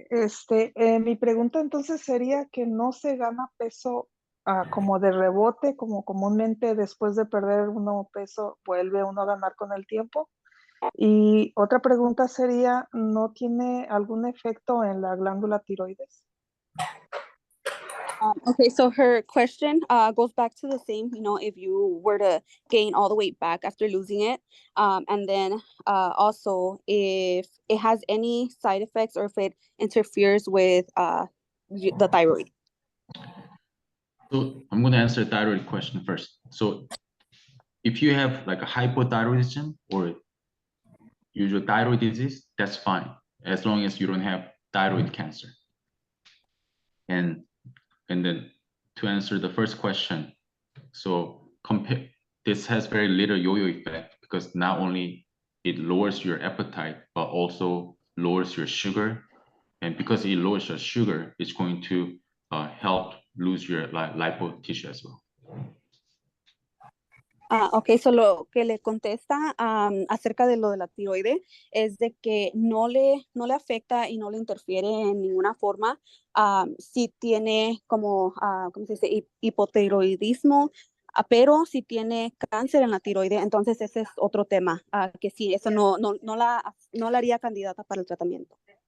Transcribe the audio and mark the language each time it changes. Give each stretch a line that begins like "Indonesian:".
Spanish: Mi pregunta entonces sería que no se gana peso como de rebote, como comúnmente después de perder uno peso vuelve uno a ganar con el tiempo. Y otra pregunta sería, ¿no tiene algún efecto en la glándula tiroides?
English: Okay, so her question goes back to the same, if you were to gain all the weight back after losing it, and then also if it has any side effects or if it interferes with the thyroid. So I'm going to answer the thyroid question first. So if you have like a hypothyroidism or usual thyroid disease, that's fine, as long as you don't have thyroid cancer. And then to answer the first question, so this has very little yo-yo effect because not only it lowers your appetite, but also lowers your sugar. And because it lowers your sugar, it's going to help lose your lipo tissue as well.
Spanish: Ok, so lo que le contesta acerca de lo de la tiroide es de que no le afecta y no le interfiere en ninguna forma si tiene como, ¿cómo se dice? Hipotiroidismo, pero si tiene cáncer en la tiroide, entonces ese es otro tema, que sí, eso no la haría candidata para el tratamiento.